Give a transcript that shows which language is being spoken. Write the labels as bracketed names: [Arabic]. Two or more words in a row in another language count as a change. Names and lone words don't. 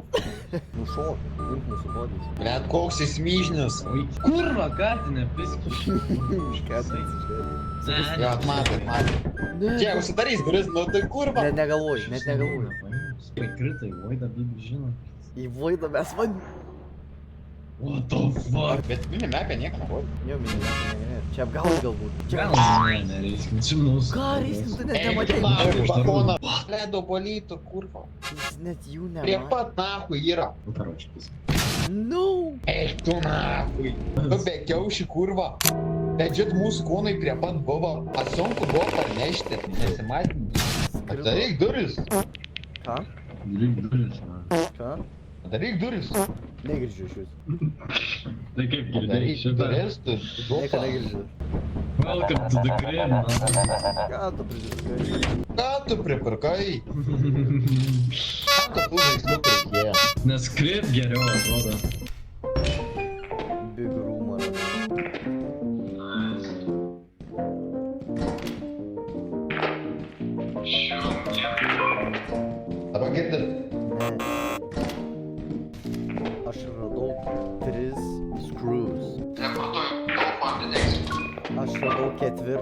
[Lithuanian] Nušok, imk mūsų bodys. Net koks jis myžnis. Oi, kurva, gatinė, piski. Jo, atmatė. Čia, užsidarys duris, nu tai kurva. Net negalvoju. Prikritai, Voida Bibi žino. Į Voidą mes van... [English] What the fuck? [Lithuanian] Bet minimapė nieko nebuvo. Jo, minimapė. Čia apgaulė galbūt. Gal nereikia, čia nus. Ką reikia, tu net nematei. Nahui, batoną. Ledo bolytų, kurva. Jis net jų Prie nematė. pat nahui yra. Nu, karoči, pis. No. Eik tu nahui. Tu be kiauši, kurva. Legit mūsų kūnai prie pat buvo. Sunku buvo parnešti. Nesimatyti. Atidaryk duris. Ką? Daryk duris, na. Ką? Atidaryk duris. Negirdžiu iš jūsų. Tai kaip girdėjai Atidaryk šitą? duris, tu Nieko dupa. negirdžiu. [English] Welcome to the crib, [Lithuanian] na. Ką tu prisiskai? Ką tu pripirkai? Ką tu tų žaisliukų reikėjo? Nes crib geriau atrodo. [English] Big room ar... [Lithuanian] Dabar girdit? Ne. Aš radau 3 screws. Aš radau 4.